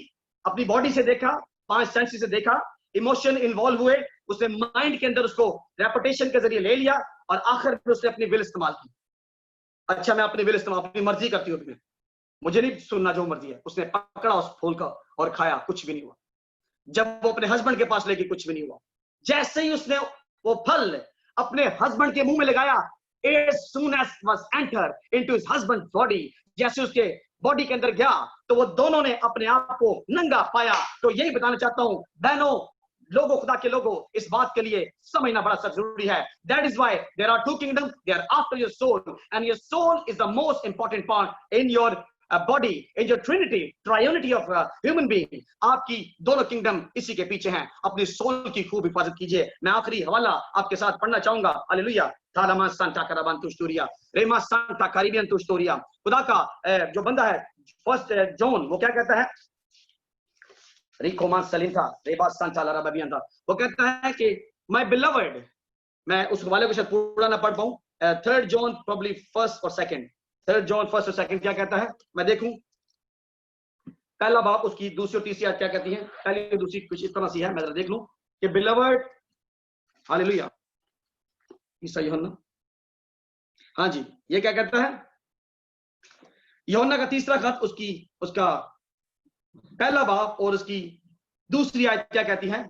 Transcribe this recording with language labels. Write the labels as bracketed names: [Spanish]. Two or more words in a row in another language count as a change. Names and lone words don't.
[Hindi] अपनी बॉडी से देखा, 5 सेंसेस से देखा, [English] emotion involve [Hindi] हुए, उसने माइंड के अंदर उसको रेपुटेशन के जरिए ले लिया, और आखिर में उसने अपनी विल इस्तेमाल की। अच्छा, मैं अपनी विल इस्तेमाल, अपनी मर्जी करती हूँ, मुझे नहीं सुनना जो मर्जी है। उसने पकड़ा उस फूल का और खाया, कुछ भी नहीं हुआ। जब वो अपने हस्बैंड के पास लेके, कुछ भी नहीं हुआ। जैसे ही उसने वो फल अपने हस्बैंड के मुंह में लगाया, [English] as soon as was entered into his husband's body, [Hindi] जैसे उसके बॉडी के अंदर गया तो वो दोनों ने अपने आप को नंगा पाया। तो यही बताना चाहता हूं बहनों, लोगों, खुदा के लोगों, इस बात के लिए समझना बड़ा सख्त जरूरी है। [English] That is why there are 2 kingdoms, they are after your soul, and your soul is the most important part in your body, in your trinity, triunity of human being. [Hindi] आपकी दोनों किंगडम इसी के पीछे हैं। अपनी सोल की खूब हिफाजत कीजिए। मैं आखिरी हवाला आपके साथ पढ़ना चाहूंगा। हालेलुया, थालामा सांता कराबान तुस्टोरिया, रेमा सांता कैरिबियन तुस्टोरिया। खुदा का जो बंदा है, फर्स्ट जॉन, वो क्या कहता है, रिकोमा सलिंथा रेबा सांता लाराबियन था। वो कहता है कि [English] my beloved, [Hindi] मैं उस हवाले को शायद पूरा ना पढ़ पाऊं। 3 जॉन [English] probably first [Hindi] और सेकंड, 3 जॉन फर्स्ट और सेकंड क्या कहता है, मैं देखूं। पहला बाप उसकी दूसरी और तीसरी आयत क्या कहती है, पहली और दूसरी कुछ इस तरह सी है, मैं जरा देख लूं कि बिलवर्ड, हालेलुया, ईसा यूहन्ना, हाँ जी, ये क्या कहता है, यूहन्ना का तीसरा खत उसका पहला बाप और उसकी दूसरी आयत क्या कहती है।